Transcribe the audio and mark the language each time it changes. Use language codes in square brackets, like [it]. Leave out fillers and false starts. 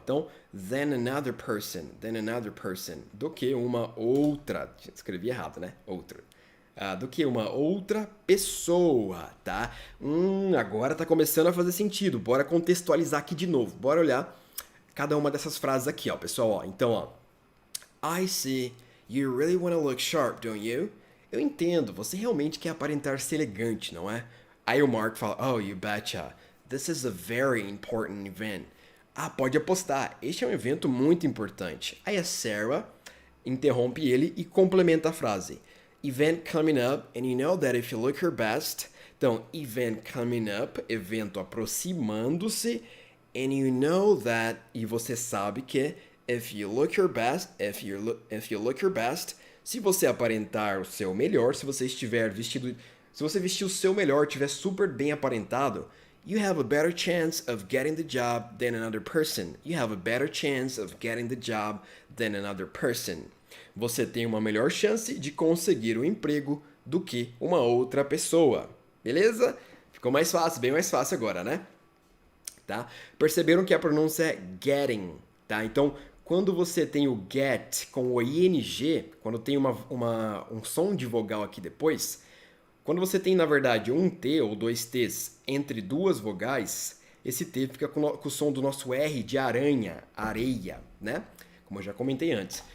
[pt] Então, [en] than another person. Than another person. [pt] Do que uma outra. Escrevi errado, né? Outra. Do que uma outra pessoa, tá? Agora tá começando a fazer sentido. Bora contextualizar aqui de novo. Bora olhar cada uma dessas frases aqui, ó, pessoal. Ó. Então, ó. [en] I see. You really want to look sharp, don't you? [pt] Eu entendo. Você realmente quer aparentar ser elegante, não é? Aí o Mark fala, [en] oh, you betcha. This is a very important event. [pt] Ah, pode apostar. Este é um evento muito importante. Aí a Sarah interrompe ele e complementa a frase. [en] Event coming up, and you know that if you look your best. [pt] Então, event coming up, evento aproximando-se, [en] and you know that, [pt] e você sabe que, [en] if you look your best, [pt] if you look your best, se você aparentar o seu melhor, se você estiver vestido, se você vestir o seu melhor, estiver super bem aparentado, [en] you have a better chance of getting the job than another person. You have a better chance of getting the job than another person. [pt] Você tem uma melhor chance de conseguir o emprego do que uma outra pessoa. Beleza? Ficou mais fácil, bem mais fácil agora, né? Tá? Perceberam que a pronúncia é getting, tá? Então, quando você tem o get com o ing, quando tem um som de vogal aqui depois, quando você tem, na verdade, um T ou dois T's entre duas vogais, esse T fica com o som do nosso R de aranha, areia, né? Como eu já comentei antes.